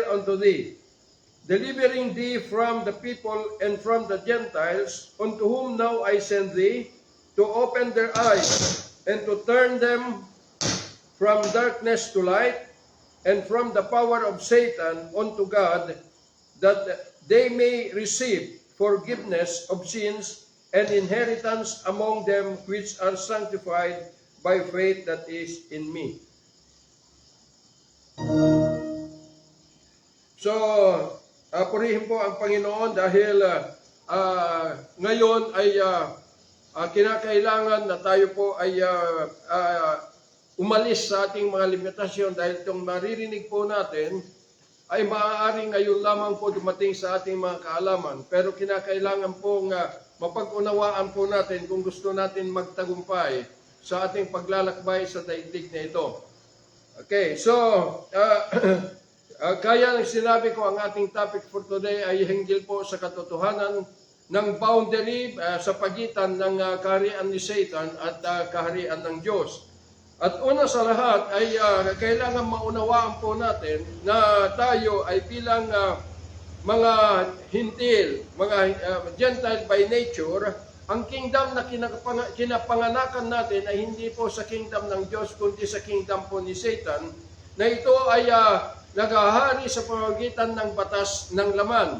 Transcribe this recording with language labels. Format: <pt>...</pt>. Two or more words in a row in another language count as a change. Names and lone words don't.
<en>unto thee, delivering thee from the people and from the Gentiles, unto whom now I send thee, to open their eyes, and to turn them from darkness to light, and from the power of Satan unto God, that they may receive forgiveness of sins and inheritance among them which are sanctified by faith that is in me. So,</en> <tl>purihin po ang Panginoon dahil ngayon ay kinakailangan na tayo po ay umalis sa ating mga limitasyon dahil itong maririnig po natin ay maaaring ngayon lamang po dumating sa ating mga kaalaman. Pero kinakailangan pong mapag-unawaan po natin kung gusto natin magtagumpay sa ating paglalakbay sa daigdig na ito. Okay, so kaya ng sinabi ko ang ating</tl> <en>topic for today</en> <tl>ay hinggil po sa katotohanan ng boundary sa pagitan ng kaharian ni Satan at kaharian ng Diyos. At una sa lahat ay kailangan maunawaan po natin na tayo ay bilang mga hintil, mga</tl> <en>Gentile by nature,</en> <tl>ang kingdom na kinapanganakan natin ay hindi po sa kingdom ng Diyos, kundi sa kingdom po ni Satan, na ito ay naghahari sa pamamagitan ng batas ng laman.</tl>